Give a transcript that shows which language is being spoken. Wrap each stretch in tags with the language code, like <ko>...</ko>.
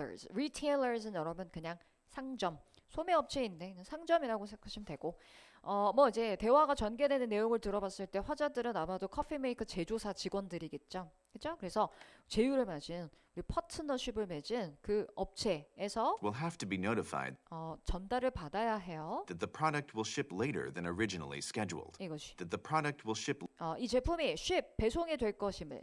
<ko>retailers는 여러분 그냥 상점, 소매업체인데 상점이라고 생각하시면 되고 뭐 이제 대화가 전개되는 내용을 들어봤을 때 화자들은 아마도 커피 메이커 제조사 직원들이겠죠. 그죠? 그래서 제휴를 맺은 우리 파트너십을 맺은 그 업체에서</ko> <en>will have to be notified</en> <ko>전달을 받아야 해요.</ko> <en>that the product will ship later than originally scheduled.</en> <ko>이것이</ko> <en>That the product will ship</en> <ko>이 제품이 ship 배송이 될 것임을</ko>